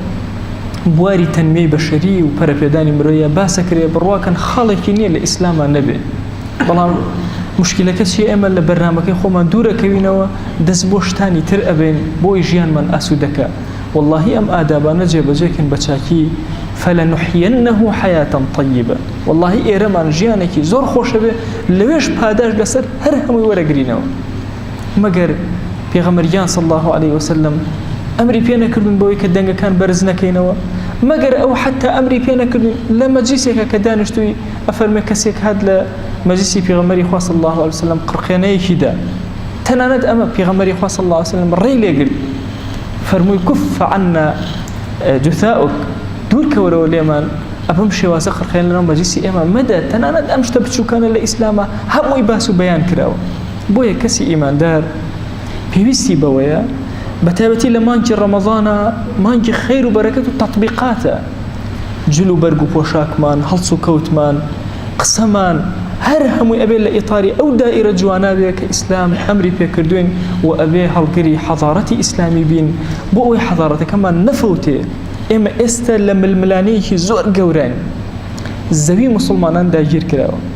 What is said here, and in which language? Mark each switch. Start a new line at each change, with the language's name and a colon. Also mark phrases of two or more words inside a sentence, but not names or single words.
Central Kurdish: بواری تەنمەی بەشەری و پەرەپێدانی مرۆیە باسەکرێ بڕواکەن خاڵێکی نییە لە ئیسلامان نەبێ بەڵام مشکلەکە چی ئێمە لە بەرنامەکەی خۆمان دوورەکەوینەوە دەست بۆ شتانی تر ئەبێن بۆی ژیانمان ئاسوودەکە والله ئەم ئادابانە جێبەجێکن بە چاکی
Arabic: فلنحيينه حياة طيبة
Central Kurdish: والله ئێرەمان ژیانێکی زۆر خۆشە بێ لەوێش پاداش لەسەر هەر هەمووی وەرەگرینەوە مەگەر پێغەمبەریان
Arabic: صلی الله عليه وسلم
Central Kurdish: ئەمری پێ نەکردن بەوەی کە دەنگەکان بەرز نەکەینەوە مەگەر ئەو حتا ئەمری پێ نەکردن لە مەجلیسێکە کە دانیشتووی ئەفەرمێ کەسێک هات لە مەجلیسی پێغەمبەری خوا
Arabic: صلی الله عليه وسلم
Central Kurdish: قڕخێنەیەکیدا تەنانەت ئەمە پێغەمبەری خوا
Arabic: صلی الله عليه وسلم
Central Kurdish: ڕێی لێگرت فەرمووی
Arabic: كف عنا
Central Kurdish: جثاؤك دوور کەوەرەوە لێمان ئەبم شێوازە قڕخێن لەناو مەجلیسی ئێمە مەدە تەنانەت ئەم شتە بچووکانە لە ئیسلامە هەمووی باس و بەیان کراوە بۆیە کەسی ئیماندار پێویستی بەوەیە بەتایبەتی لە مانگی ڕەمەضانە مانگی خەیر و بەرەکەت و تەطبیقاتە جل و بەرگ و پۆشاکمان هەڵس و کەوتمان قسەمان هەر هەمووی ئەبێ لە ئیطاری ئەو دائیرە جوانە بێ کە ئیسلام ئەمری پێکردوین و ئەبێ هەڵگری حەضارەتی ئیسلامی بین بۆ ئەوەی حەضارەتەکەمان نەفەوتێ ئێمە ئێستا لە ململانەیەکی زۆر گەورەن زەوی مسلمانان داگیر کراوە